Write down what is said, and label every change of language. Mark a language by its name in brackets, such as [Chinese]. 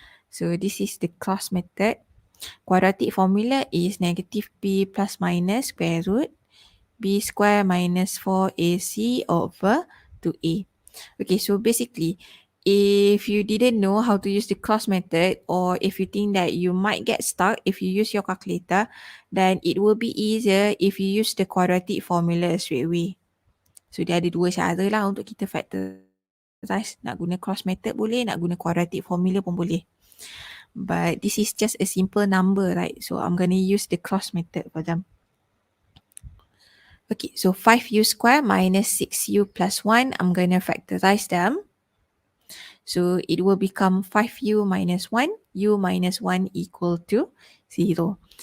[English] So this is the cross method. Quadratic formula is negative b plus minus square root b square minus 4ac over 2a. Okay, so basically, if you didn't know how to use the cross method, or if you think that you might get stuck if you use your calculator, then it will be easier if you use the quadratic formula straight away. [Malay] So dia ada dua cara lah untuk kita factorize. Nak guna cross method boleh, nak guna quadratic formula pun boleh. [English] But this is just a simple number, right? So I'm going to use the cross method for them. Okay, so 5u square minus 6u plus 1, I'm going to factorize them. So it will become 5u minus 1, u minus 1 equal to 0.